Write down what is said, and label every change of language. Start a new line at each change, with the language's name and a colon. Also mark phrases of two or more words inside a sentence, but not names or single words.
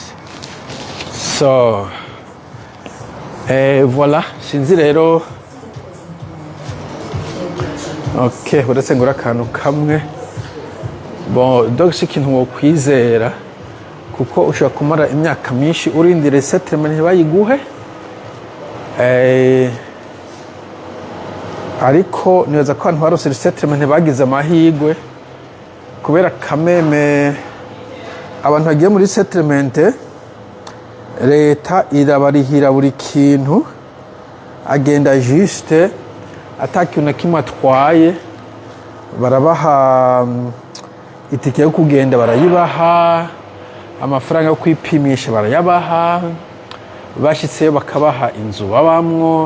Rundi: So voilà, sinzi rero. Okay, uretse ngura akantu kamwe.
French: Bon, donc c'est
Rundi: ikintu wo kwizera, kuko ushobora kumara imyaka myinshi urindira resettlement ntibayiguhe. Ariko nibaza ko abantu barose resettlement bagize amahigwe, kubera kameme abantu bagiye muri resettlement leta irabarihira buri kintu, agenda juste atakintu na kimwe atwaye, barabaha itike yo kugenda barayibaha, amafaranga yo kwipimisha barayabaha, bashitseyo bakabaha inzu babamwo.